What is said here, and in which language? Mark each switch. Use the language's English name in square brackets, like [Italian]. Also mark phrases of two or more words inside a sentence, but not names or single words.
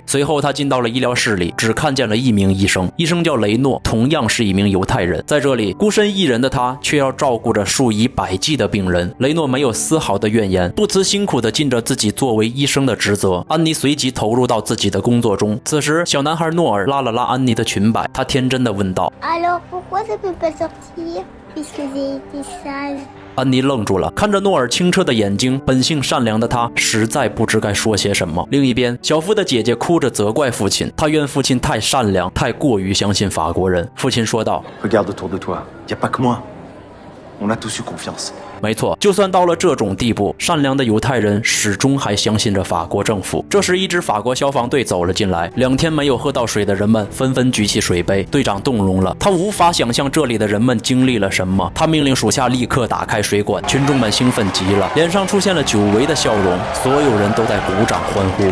[Chinese] 随后她进到了医疗室里，只看见了一名医生，医生叫雷诺，同样是一名犹太人。在这里，孤身一人的他却要照顾着数以百计的病人。雷诺没有丝毫的怨言，不辞辛苦地尽着自己作为医生的职责。安妮随即投入到自己的工作中。此时，小男孩诺尔拉了拉安妮的裙摆，他天真地问道： [French] Alors pourquoi ça peut pas sortir puisque j'ai été sage？ [Chinese] 安妮愣住了，看着诺尔清澈的眼睛，本性善良的她实在不知该说些什么。另一边，小夫的姐姐哭着责怪父亲，她怨父亲太善良，太过于相信法国人。父亲说道： [French] Regarde autour de toi, y a pas que moi. On a tous eu confiance. [Chinese] 没错，就算到了这种地步，善良的犹太人始终还相信着法国政府。这时，一支法国消防队走了进来。2天没有喝到水的人们纷纷举起水杯。队长动容了，他无法想象这里的人们经历了什么。他命令属下立刻打开水管，群众们兴奋极了，脸上出现了久违的笑容，所有人都在鼓掌欢呼。